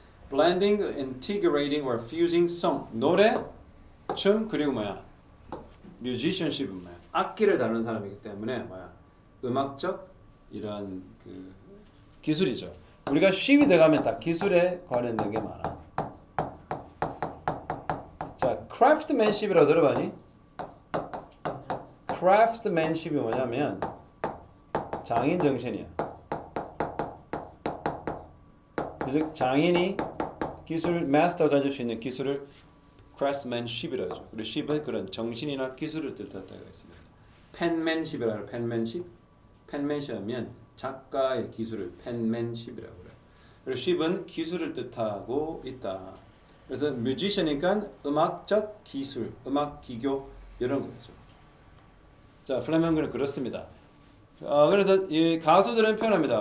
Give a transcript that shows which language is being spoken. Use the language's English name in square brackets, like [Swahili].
[English] blending, integrating or fusing song. [Korean] 노래, 춤 그리고 뭐야? musicianship은 뭐야? 악기를 다루는 사람이기 때문에 뭐야? 음악적 이런 그 기술이죠. 우리가 쉽이 들어가면 다 기술에 관련된 게 많아. 자, craftsmanship이라고 들어봤니? craftsmanship이 뭐냐면 장인 정신이야. 즉 장인이 기술 마스터 가질 수 있는 기술을 craftsmanship이라고 하죠. 우리 ship은 그런 정신이나 기술을 뜻한다고 했습니다. penmanship이라고 penmanship. penmanship하면 작가의 기술을 penmanship이라고 그래요. 그리고 ship은 기술을 뜻하고 있다. 그래서 musician이니까 음악적 기술, 음악 기교 이런 거죠. 자, 플라멩코는 그렇습니다. 그래서 이 가수들은 표현합니다.